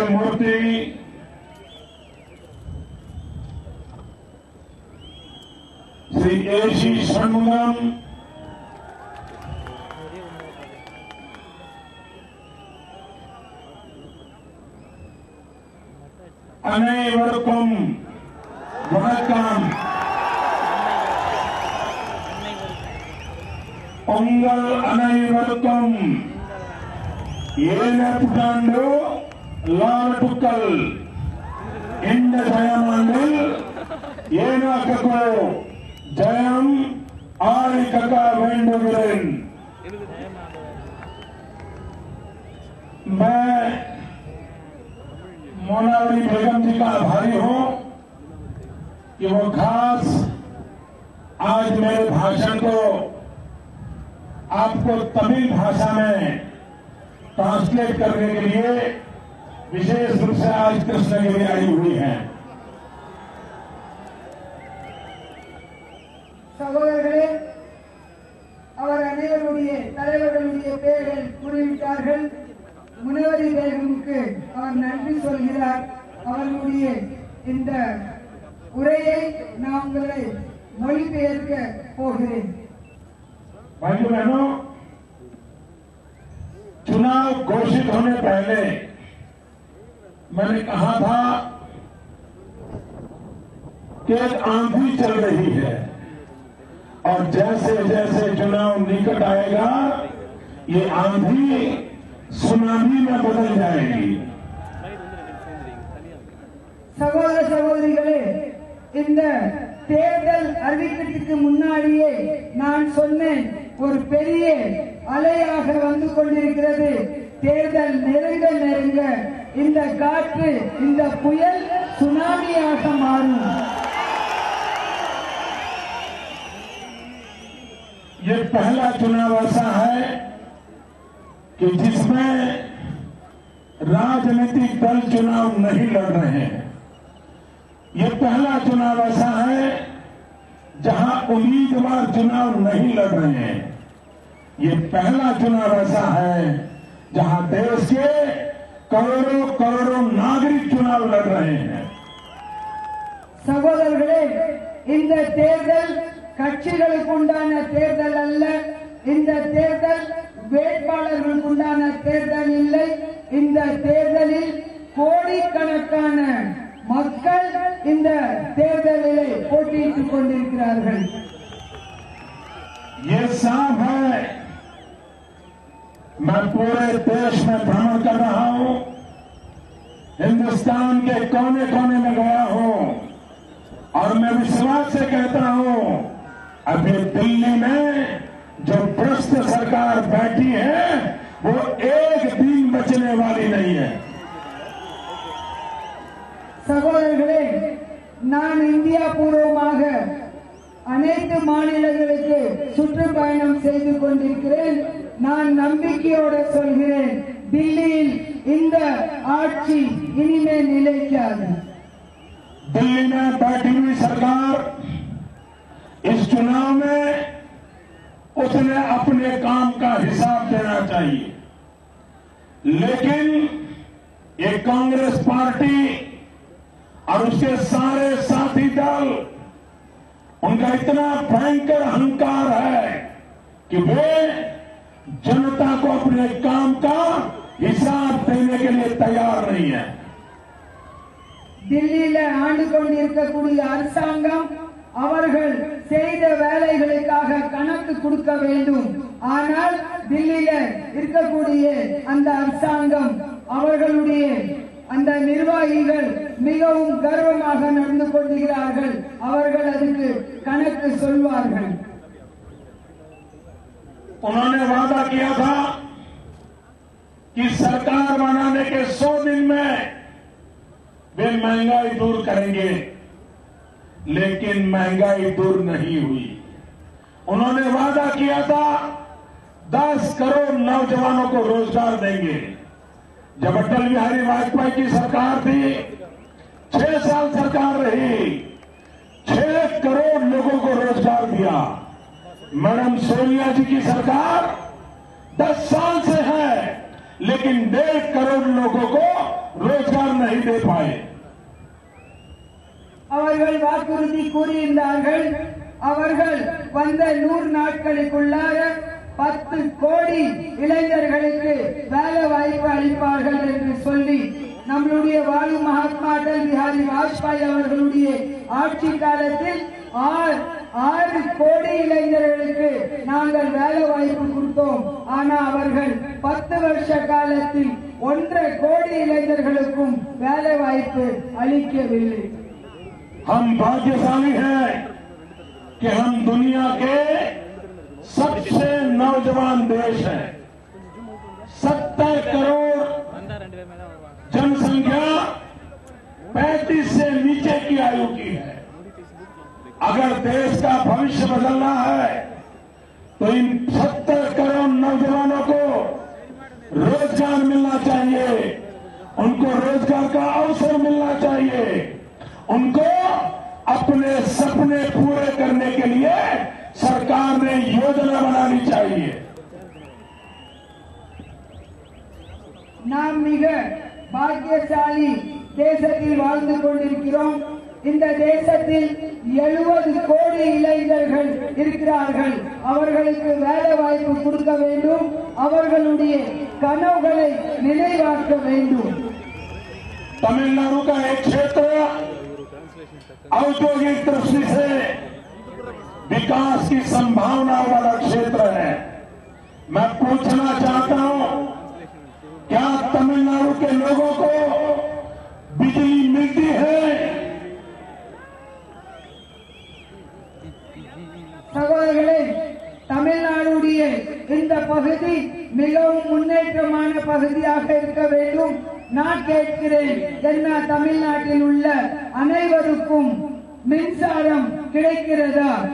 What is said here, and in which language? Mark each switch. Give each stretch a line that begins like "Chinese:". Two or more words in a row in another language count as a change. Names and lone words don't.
Tamil: मूर्ति, श्री ए.सी. षण्मुगम, அனைவருக்கும் வணக்கம். பொங்கல் அனைவருக்கும் ஏழு புத்தாண்டு லாட்டுக்கள். இந்த ஜெயமாண்டில் ஏனாக்கோ ஜெயம் ஆழிக்கக்க வேண்டுகிறேன்.
Hindi: मैं मोनावली बेगम जी का आभारी हूं कि वो खास आज मेरे भाषण को आपको तमिल भाषा में ट्रांसलेट करने के लिए विशेष रूप से आज कृष्णगिरी आई हुई है.
Tamil: சகோதரர்களே, அவர் அனைவருடைய தலைவர்களுடைய பெயர்கள் கூறிவிட்டார்கள். முனவரி பேகமுக்கு அவர் நன்றி சொல்கிறார். அவர்களுடைய இந்த உரையை நான் உங்களை மொழிபெயர்க்க போகிறேன்.
Hindi: भाइयों बहनों, चुनाव घोषित होने पहले मैंने कहा था कि एक आंधी चल रही है और जैसे जैसे चुनाव निकट आएगा ये आंधी सुनामी में बदल जाएगी.
Tamil: சகோதர சகோதரிகளே, இந்த தேர்தல் அறிவிக்கிறதுக்கு முன்னாடியே நான் சொன்னேன், ஒரு பெரிய அலையாக வந்து கொண்டிருக்கிறது. தேர்தல் நெருங்க நெருங்க இந்த காற்று, இந்த புயல் சுனாமியாக மாறும்.
Hindi: ये पहला चुनाव ऐसा है कि जिसमें राजनीतिक दल चुनाव नहीं लड़ रहे हैं. ये पहला चुनाव ऐसा है जहां उम्मीदवार चुनाव नहीं लड़ रहे हैं. ये पहला चुनाव ऐसा है जहां देश के करोड़ों करोड़ों नागरिक चुनाव लड़ रहे हैं.
Tamil: சகோதரர்களே, இந்த தேர்தல் கட்சிகளுக்கு உண்டான தேர்தல் அல்ல. இந்த தேர்தல் வேட்பாளர்களுக்கு உண்டான தேர்தல் இல்லை. இந்த தேர்தலில் கோடிக்கணக்கான மக்கள் இந்த தேர்தலிலே போட்டியிட்டுக் கொண்டிருக்கிறார்கள்.
Hindi: ये साफ है. मैं पूरे देश में भ्रमण कर रहा हूं, हिंदुस्तान के कोने कोने में गया हूं और मैं विश्वास से कहता हूं अभी दिल्ली में जो भ्रष्ट सरकार बैठी है वो एक दिन बचने वाली नहीं है.
Tamil: சகோதரர்களே, நான் இந்தியா பூர்வமாக அனைத்து மாநிலங்களுக்கு சுற்றுப்பயணம் செய்து கொண்டிருக்கிறேன். நான் நம்பிக்கையோடு சொல்கிறேன், दिल्ली இந்த ஆட்சி இனிமேல் நிலைக்காது.
Hindi: दिल्ली में बैठी हुई सरकार इस चुनाव में उसने अपने काम का हिसाब देना चाहिए, लेकिन ये कांग्रेस पार्टी और उसके सारे साथी दल, उनका इतना भयंकर अहंकार है कि वे जनता को अपने काम का हिसाब देने के लिए तैयार नहीं है.
Tamil: दिल्लीல ஆண்டு கொண்டிருக்கக்கூடிய அரசாங்கம் அவர்கள் செய்த வேலைகளுக்காக கணக்கு கொடுக்க வேண்டும். ஆனால் दिल्लीல இருக்கக்கூடிய அந்த அரசாங்கம், அவர்களுடைய அந்த நிர்வாகிகள் மிகவும் கர்வமாக நடந்து கொண்டிருக்கிறார்கள். அவர்கள் அதுக்கு கணக்கு சொல்வார்கள்.
Hindi: उन्होंने वादा किया था कि सरकार बनाने के 100 दिन में वे महंगाई दूर करेंगे, लेकिन महंगाई दूर नहीं हुई। उन्होंने वादा किया था 10 करोड़ नौजवानों को रोजगार देंगे। जब अटल बिहारी वाजपेयी की सरकार थी, 6 साल सरकार रही, 6 करोड़ लोगों को रोजगार दिया। मैडम सोनिया जी की सरकार 10 साल से है, लेकिन 1.5 करोड़ लोगों को रोजगार नहीं दे पाए।
Tamil: அவர்கள் வாக்குறுதி கூறியிருந்தார்கள். அவர்கள் வந்த 100 நாட்களுக்குள்ளாக 10 கோடி இளைஞர்களுக்கு வேலை வாய்ப்பு அளிப்பார்கள் என்று சொல்லி நம்மளுடைய வாழும் மகாத்மா அடல் பிஹாரி வாஜ்பாய் அவர்களுடைய ஆட்சி காலத்தில் 6 கோடி இளைஞர்களுக்கு நாங்கள் வேலை வாய்ப்பு கொடுத்தோம். ஆனா அவர்கள் 10 வருஷ காலத்தில் 1.5 கோடி இளைஞர்களுக்கும் வேலை வாய்ப்பு அளிக்கவில்லை.
Hindi: हम भाग्यशाली हैं कि हम दुनिया के सबसे नौजवान देश हैं। 70 करोड़ जनसंख्या 35 से नीचे की आयु की है। अगर देश का भविष्य बदलना है तो इन 70 करोड़ नौजवानों को रोजगार मिलना चाहिए, उनको रोजगार का अवसर मिलना चाहिए, उनको अपने सपने पूरे करने के लिए सरकार ने योजना बनानी चाहिए।
Tamil: நாம் மிக பாக்கியசாலி தேசத்தில் வாழ்ந்து கொண்டிருக்கிறோம். இந்த தேசத்தில் 70 கோடி இளைஞர்கள் இருக்கிறார்கள். அவர்களுக்கு வேலை வாய்ப்பு கொடுக்க வேண்டும், அவர்களுடைய கனவுகளை நினைவாக்க வேண்டும்.
Hindi: तमिलनाडु का एक क्षेत्र औद्योगिक दृष्टि से विकास की संभावना वाला क्षेत्र है। मैं पूछना चाहता हूं, क्या तमिलनाडु के लोगों को बिजली मिलती है?
Tamil: சகோதரர்களே, தமிழ்நாடுடைய இந்த பகுதி மிகவும் முன்னேற்றமான பகுதியாக இருக்க வேண்டும். நான் கேட்கிறேன், என்ன தமிழ்நாட்டில் உள்ள அனைவருக்கும் மின்சாரம் கிடைக்கிறதா?